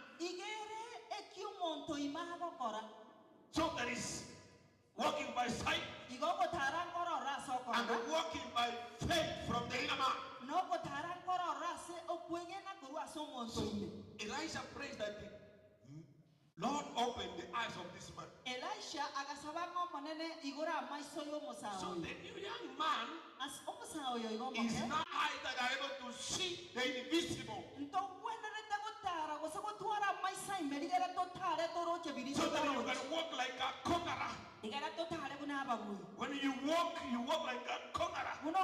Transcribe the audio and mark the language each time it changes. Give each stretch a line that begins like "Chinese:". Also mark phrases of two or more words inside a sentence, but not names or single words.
English: So there is walking by sight and walking by faith from the inner man. So Elijah prays that Lord opened the eyes of this man.
Gusii: Elisha akasaba ngomonene igora amaiso y'omusawo.
English: So the new young man
Gusii: omusawo oyo
English: is now eyes that are able to see the invisible. So that you can walk like a conqueror. When you walk like a conqueror.